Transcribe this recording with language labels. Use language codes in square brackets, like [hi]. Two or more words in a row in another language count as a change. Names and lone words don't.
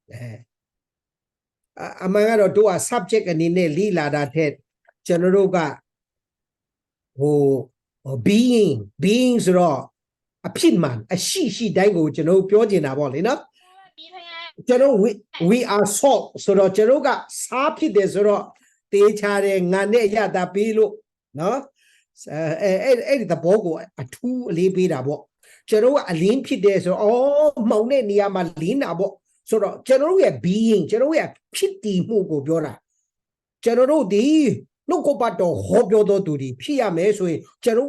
[my] အမှန်ကတော့တို့က subject အနေနဲ့လေ့လာတာထက်ကျွန်တော်တို့ကဟို being ဆိုတော့အဖြစ်မှန်အရှိတိုင်းကိုကျွန်တော်ပြောချင်တာပေါ့လေနော်ကျွန်တော် [en] we are salt [my] ဆိုတော့ကျွန်တော်ကစားဖြစ်တယ်ဆိုတော့တေးချတယ်ငါနဲ့ရတာ ပေးလို့နော်အဲ့ဒီသဘောကိုအထူးအလေးပေးတာပေါ့ကျွန်တော်ကအလင်းဖြစ်တယ်ဆိုတော့မှောင်တဲ့နေရာမှာလင်းတာပေါ့ဆိုတော့ကျွန်တော်ရဲ့ being ကျွန်တော်ရဲ့ဖြစ်တည်မှုကိုပြောတာကျွန်တော်တို့ဒီနှုတ်ကပတ်တော်ဟောပြောတော်သူတွေဖြစ်ရမယ်ဆိုရင်ကျွန်တော်က